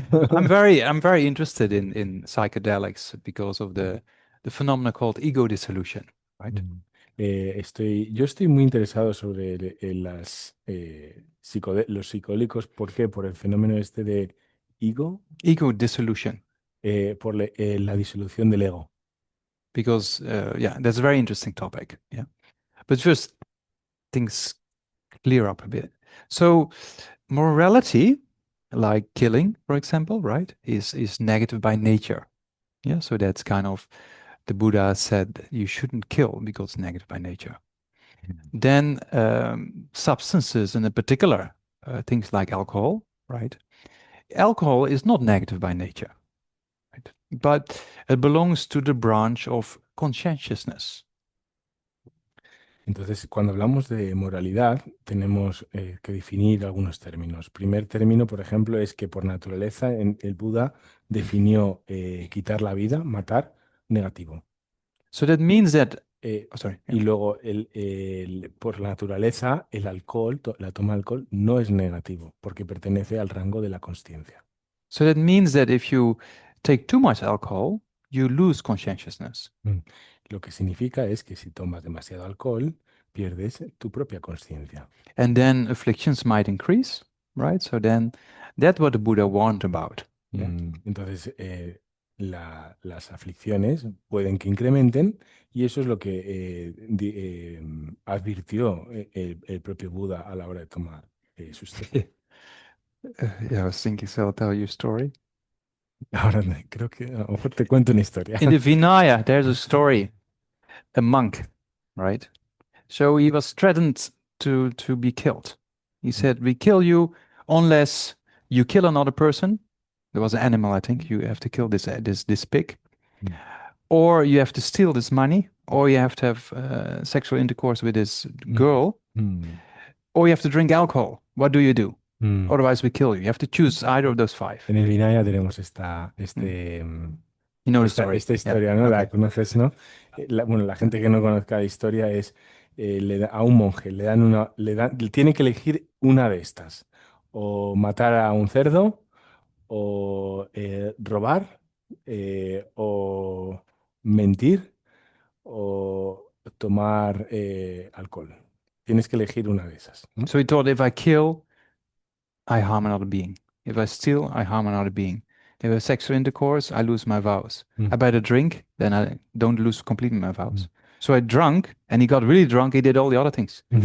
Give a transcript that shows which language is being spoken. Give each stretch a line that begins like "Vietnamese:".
English: I'm very interested in psychedelics because of the phenomena called ego dissolution, right?
Spanish: Yo estoy muy interesado sobre los psicodélicos. ¿Por qué? Por el fenómeno este de ego,
English: Ego dissolution,
Spanish: por la disolución del ego.
English: because yeah, that's a very interesting topic. Yeah, but first things clear up a bit. So morality, like killing, for example, right, is negative by nature. Yeah, so that's kind of the Buddha said you shouldn't kill because it's negative by nature. Then substances, and in particular things like alcohol, right? Alcohol is not negative by nature, right? But it belongs to the branch of conscientiousness.
Spanish: Entonces, cuando hablamos de moralidad, tenemos que definir algunos términos. Primer término, por ejemplo, es que por naturaleza el Buda definió quitar la vida, matar, negativo.
English: So that means that, sorry.
Spanish: Y luego, por naturaleza, el alcohol, la toma de alcohol, no es negativo, porque pertenece al rango de la consciencia.
English: So that means that if you take too much alcohol, you lose conscientiousness.
Spanish: Lo que significa es que si tomas demasiado alcohol, pierdes tu propia consciencia.
English: And then afflictions might increase, right? So then that's what the Buddha warned about. Yeah.
Spanish: Entonces, las aflicciones pueden que incrementen y eso es lo que advirtió el propio Buda a la hora de tomar sus té.
English: Yeah, I was thinking, so I'll tell you a story.
Spanish: Ahora creo que a lo mejor te cuento una historia.
English: In the Vinaya, there's a story, a monk, right? So he was threatened to be killed. He said, we kill you unless you kill another person. There was an animal, I think. You have to kill this pig. Or you have to steal this money, or you have to have sexual intercourse with this girl, or you have to drink alcohol. What do you do? Otherwise we kill you. You have to choose either of those five.
Spanish: En el Vinaya tenemos
English: You know the story.
Spanish: esta historia,
English: Yeah.
Spanish: ¿no?
English: Okay.
Spanish: La conoces, ¿no? Bueno, la gente que no conozca la historia es a un monje tiene que elegir una de estas, o matar a un cerdo, o robar, o mentir, o tomar alcohol. Tienes que elegir una de esas, ¿no?
English: So he thought, if I kill, I harm another being. If I steal, I harm another being. If I have sexual intercourse, I lose my vows. I better drink, then I don't lose completely my vows. So I drank, and he got really drunk. He did all the other things.